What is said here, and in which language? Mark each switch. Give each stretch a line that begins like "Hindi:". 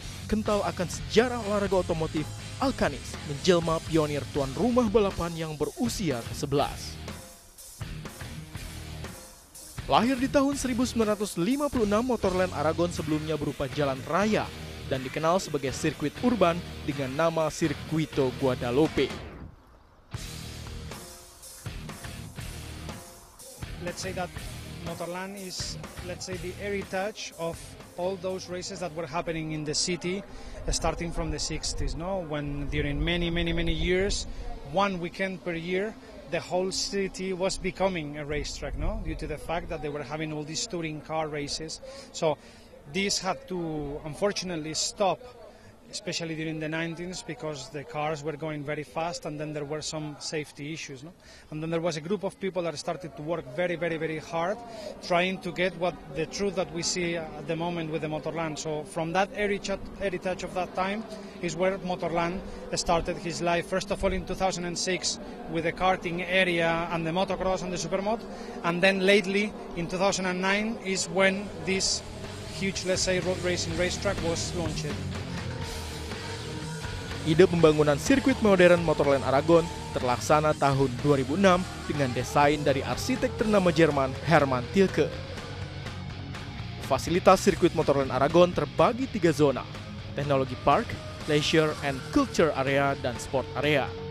Indonesian: Kental akan sejarah olahraga otomotif, Alcanis menjelma pionir tuan rumah balapan yang berusia ke-11. Lahir di tahun 1956, Motorland Aragon sebelumnya berupa jalan raya dan dikenal sebagai sirkuit urban dengan nama Circuito Guadalupe.
English: Let's say that Motorland is, let's say, the heritage of all those races that were happening in the city, starting from the 60s, no? When during many years, one weekend per year, the whole city was becoming a racetrack, no? Due to the fact that they were having all these touring car races. So this had to, unfortunately, stop, especially during the 90s, because the cars were going very fast, and then there were some safety issues. No? And then there was a group of people that started to work very hard, trying to get what the truth that we see at the moment with the Motorland. So from that heritage of that time is where Motorland started his life, first of all in 2006 with the karting area and the motocross and the supermod, and then lately in 2009 is when this huge, let's say, road racing racetrack was launched.
Indonesian: Ide pembangunan sirkuit modern Motorland Aragon terlaksana tahun 2006 dengan desain dari arsitek ternama Jerman Hermann Tilke. Fasilitas sirkuit Motorland Aragon terbagi 3 zona: teknologi park, leisure and culture area, dan sport area.